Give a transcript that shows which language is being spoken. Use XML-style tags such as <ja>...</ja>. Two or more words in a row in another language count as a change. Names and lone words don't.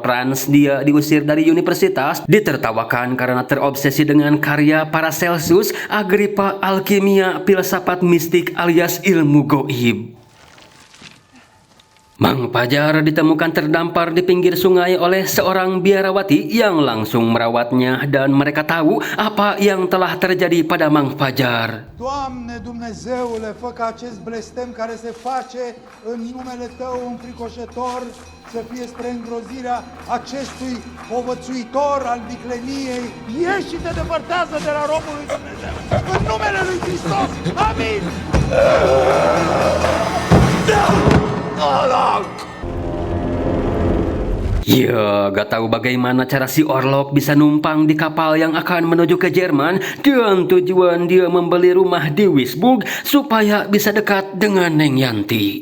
<id>Franz dia diusir dari universitas, ditertawakan karena terobsesi dengan karya Paracelsus, Agrippa, alkimia, filsafat mistik alias ilmu goib. Mang Fajar ditemukan terdampar di pinggir sungai oleh seorang biarawati yang langsung merawatnya dan mereka tahu apa yang telah terjadi pada Mang Fajar.</id> <ro>Doamne Dumnezeule, fă ca acest blestem care se face în numele Tău înfricoșător să fie spre îngrozirea acestui povățuitor al vicleniei. Ieși și te depărtează de la robul lui Dumnezeu. În numele lui Hristos. Amin!</ro> <id>Ya, gak tahu bagaimana cara si Orlok bisa numpang di kapal yang akan menuju ke Jerman dan tujuan dia membeli rumah di Wisburg supaya bisa dekat dengan Neng Yanti.</id>